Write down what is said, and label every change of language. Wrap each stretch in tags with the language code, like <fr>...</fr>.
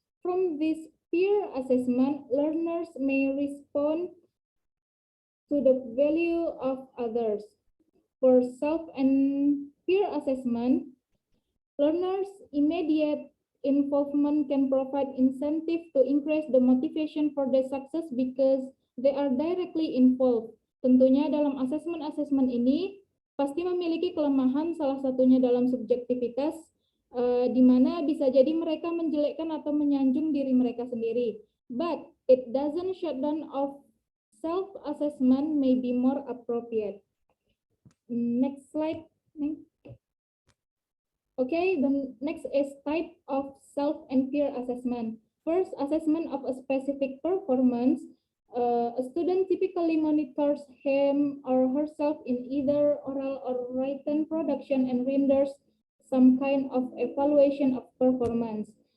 <en>From this peer assessment, learners may respond to the value of others. For self and peer assessment, learners' immediate involvement can provide incentive to increase the motivation for their success because they are directly involved.</en> <id>Tentunya dalam asesmen ini pasti memiliki kelemahan, salah satunya dalam subjektivitas, di mana bisa jadi mereka menjelekkan atau menyanjung diri mereka sendiri.</id> <en>But it doesn't shut down of self-assessment may be more appropriate. Next slide. Okay, the next is type of self and peer assessment. First, assessment of a specific performance. A student typically monitors him or herself in either oral or written production and renders some kind of evaluation of performance.</en>